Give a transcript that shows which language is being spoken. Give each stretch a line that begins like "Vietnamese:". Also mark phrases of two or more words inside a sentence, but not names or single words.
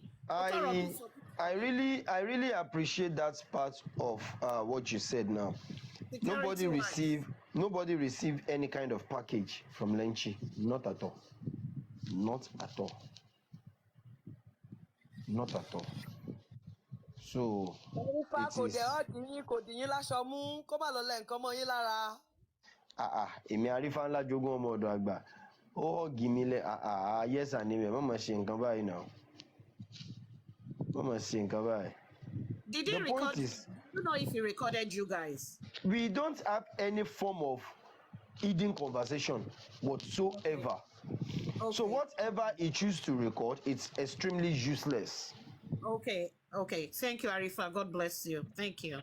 English: I really appreciate that part of what you said now. Nobody received any kind of package from Lenchi. Not at all. Not at all. Not at all.
Yoruba: So èmi Arifa ńlá jogún ọmọ ọ̀dọ̀ àgbà. Ó gimile
English: yes and amen.
Yoruba: Mama ṣe nǹkan báyìí now. Mama ṣe nǹkan báyìí.
English: Did he record? You know if he recorded you guys. We don't have any form of hidden conversation whatsoever. Okay. So whatever he chooses to record, it's extremely useless. Okay. Thank you, Arifa. God bless you. Thank you.